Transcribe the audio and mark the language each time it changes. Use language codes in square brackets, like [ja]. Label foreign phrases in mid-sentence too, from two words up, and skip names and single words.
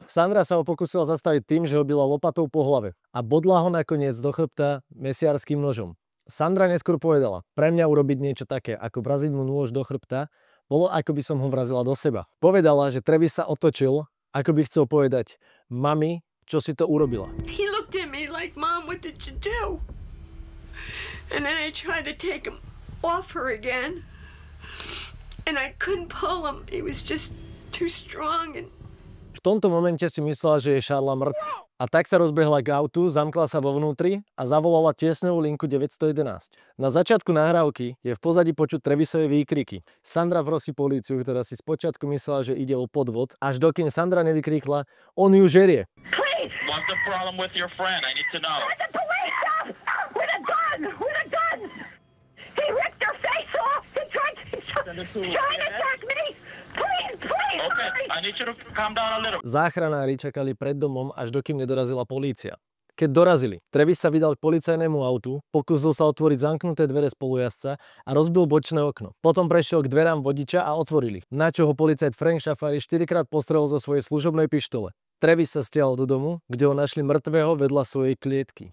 [sk] Sandra sa ho pokúsila zastaviť tým, že ho bila lopatou po hlave a bodla ho nakoniec do chrbta mesiarským nožom. Sandra neskôr povedala, pre mňa urobiť niečo také, ako vraziť mu nôž do chrbta, bolo ako by som ho vrazila do seba. Povedala, že Travis sa otočil, ako by chcel povedať, mami, čo si to urobila? [en] He looked at me like, Mom, what did you do? And then I tried to take him off her again. And I couldn't pull him. He was just too strong. And... [sk] V tomto momente si myslela, že je Charla mŕtva. A tak sa rozbehla k autu, zamkla sa vo vnútri a zavolala tiesňovú linku 911. Na začiatku nahrávky je v pozadí počuť Travisové výkriky. Sandra prosí políciu, ktorá si spočiatku myslela, že ide o podvod, až dokým Sandra nevykríkla, on ju žerie. [en] Please! What's the problem with your friend? I need to know. Let the police up! With a gun! With a gun! He ripped her face off! He tried to attack me! Please, please! Okay, I need you to calm down a little. [sk] Záchranári čakali pred domom, až dokým nedorazila polícia. Keď dorazili, Travis sa vydal k policajnému autu, pokúsil sa otvoriť zamknuté dvere spolujazca a rozbil bočné okno. Potom prešiel k dverám vodiča a otvorili. Na čo ho policajt Frank Schaffari 4-krát postrelil zo svojej služobnej pištole. Travis sa stiahol do domu, kde ho našli mŕtvého vedľa svojej klietky.